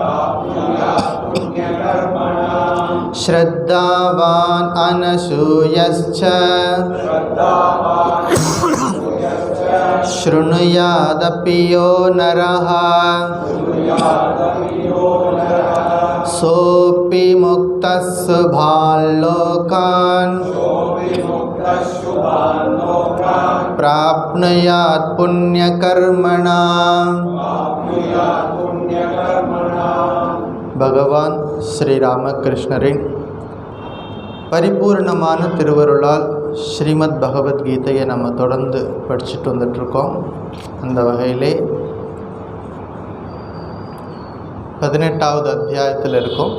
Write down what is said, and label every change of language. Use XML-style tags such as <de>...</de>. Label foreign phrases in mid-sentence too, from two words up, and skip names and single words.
<sa>श्रद्धावान् अनसूयश्च शृणुयादपि यो नरः सोऽपि मुक्तः शुभान् लोकान् प्राप्नुयात् पुण्यकर्मणाम्.</sa> <ta>பகவான் ஸ்ரீராமகிருஷ்ணரின் பரிபூர்ணமான திருவருளால் ஸ்ரீமத் பகவத்கீதையை நம்ம தொடர்ந்து படிச்சுட்டு வந்துட்ருக்கோம். அந்த வகையிலே 18வது அத்தியாயத்தில் இருக்கும்.</ta>